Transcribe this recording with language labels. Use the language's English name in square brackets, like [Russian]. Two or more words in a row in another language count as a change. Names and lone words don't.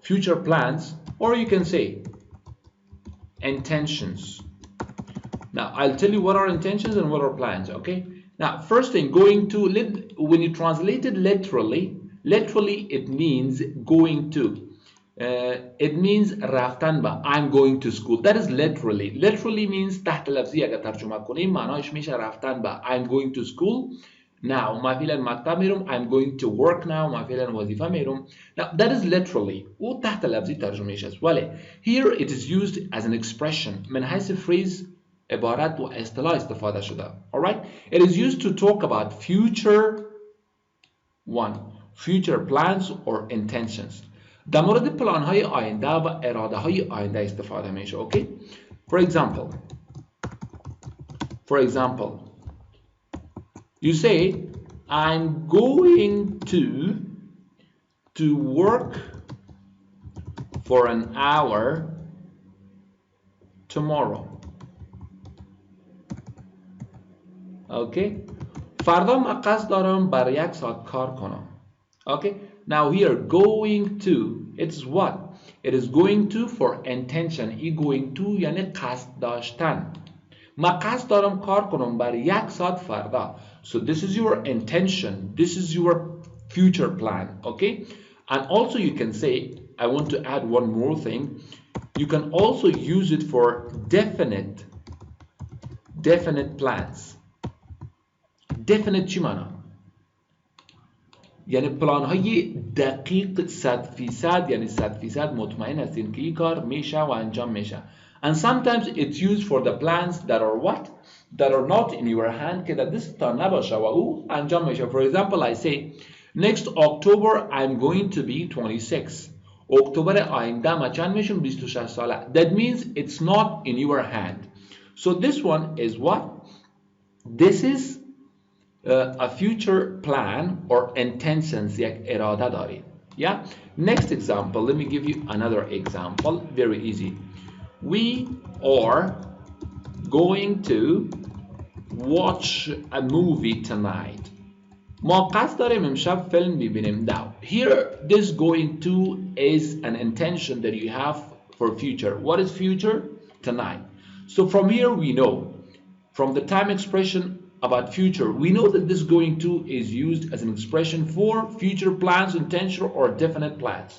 [English] Future plans, or you can say intentions. Now, I'll tell you what are intentions and what are plans, okay? Now, first thing, going to, when you translate it literally it means going to. It means [Persian] رفتن به. [English] I'm going to school. That is literally. Literally means [Persian] تحت لفظی اگر ترجمه کنیم معناش میشه رفتن به. [English] I'm going to school. Now, [Persian] ما فعلا مکتب میرم. [English] I'm going to work now. [Persian] ما فعلا وظیفه میرم. [English] Now, that is literally. [Persian] او تحت لفظی ترجمهش است. ولی [English] here it is used as an expression. [Persian] من حیث phrase عبارت و اصطلاح استفاده شده. [English] Alright? It is used to talk about future plans or intentions. [Persian] در مورد پلان های آینده و اراده های آینده استفاده میشه. [English] Okay? For example, you say, I'm going to work for an hour tomorrow. Okay? [Persian] فردا من قصد دارم برای 1 ساعت کار کنم. [English] Okay? Now here, going to, it's what? It is going to for intention. [Persian] ای [English] going to [Persian] یعنی قصد داشتن. من قصد دارم کار کنم برای 1 ساعت فردا. [English] So this is your intention. This is your future plan. Okay? And also you can say, I want to add one more thing. You can also use it for definite plans. [Persian] Definite چی معنا؟ یعنی پلان های دقیق 100% یعنی 100% مطمئن هستین که این کار میشه و انجام میشه. [English] And sometimes it's used for the plans that are what? That are not in your hand [Persian] که در دستتان نباشه و او انجام میشه. [English] For example, I say, next October I'm going to be 26. [Persian] اکتبر آینده من چند میشم؟ 26 ساله. [English] That means it's not in your hand. So this one is what? This is a future plan or intentions [Persian] یک اراده دارید. [English] Yeah? Next example, let me give you another example, very easy. We are going to watch a movie tonight. [Persian] ما قصد داریم امشب فیلم میبینیم. [English] Now, here this going to is an intention that you have for future. What is future? Tonight. So from here we know, from the time expression about future, we know that this going to is used as an expression for future plans, intentional or definite plans.